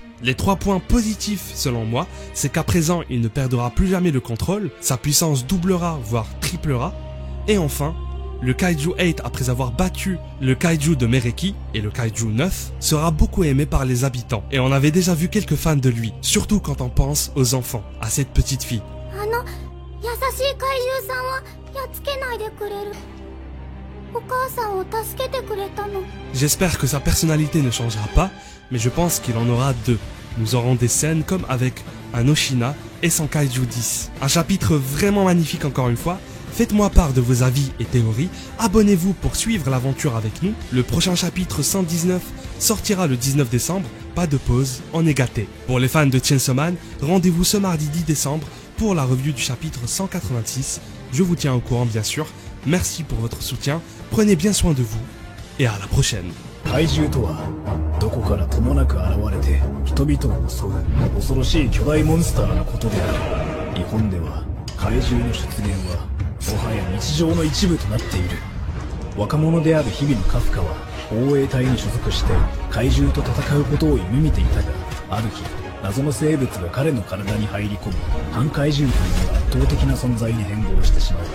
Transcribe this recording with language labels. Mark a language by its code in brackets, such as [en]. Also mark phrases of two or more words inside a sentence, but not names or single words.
[fr] Les 3 points positifs selon moi, c'est qu'à présent il ne perdra plus jamais le contrôle, sa puissance doublera voire triplera, et enfin, le Kaiju 8 après avoir battu le Kaiju de Mereki et le Kaiju 9 sera beaucoup aimé par les habitants, et on avait déjà vu quelques fans de lui, surtout quand on pense aux enfants, à cette petite fille. [ja] 優しい怪獣さんはやっつけないでくれる。お母さんを助けてくれたの。 [fr] J'espère que sa personnalité ne changera pas, mais je pense qu'il en aura 2. Nous aurons des scènes comme avec un Oshina et son Kaiju 10. Un chapitre vraiment magnifique encore une fois. Faites-moi part de vos avis et théories. Abonnez-vous pour suivre l'aventure avec nous. Le prochain chapitre 119 sortira le 19 décembre. Pas de pause, on est gâtés. Pour les fans de Chainsaw Man, rendez-vous ce mardi 10 décembre pour la review du chapitre 186. Je vous tiens au courant bien sûr. Merci pour votre soutien. Prenez bien soin de vous et à la prochaine. [ja] 怪獣とはどこからともなく現れて人々を襲う恐ろしい巨大モンスターのことである。日本では怪獣の出現はもはや日常の一部となっている。若者である日々のカフカは防衛隊に所属して怪獣と戦うことを夢見ていたが、ある日謎の生物が彼の体に入り込み反怪獣という圧倒的な存在に変貌してしまう。